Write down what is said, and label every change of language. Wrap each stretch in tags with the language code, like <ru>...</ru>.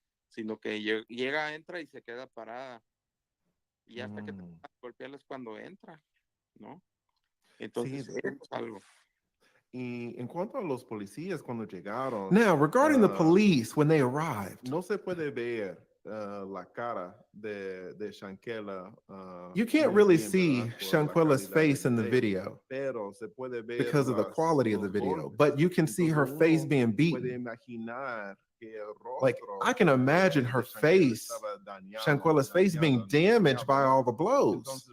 <es>Sino que llega, entra y se queda parada. Y hasta que te golpearla es cuando entra, ¿no? Entonces, Sí, es algo. Y en cuanto a los policías cuando llegaron.</es> <en>Now, regarding the police when they arrived.</en> <es>No se puede ver la cara de SHANQUELLA.</es> <en>You can't really see SHANQUELLA's face in the video</en> <es>Pero se puede ver</es> <en>because of the quality of the video, but you can see her face being beaten.</en> <es>Puede imaginar</es> <en>Like, I can imagine her face, Shanquella's face, being damaged by all the blows.</en>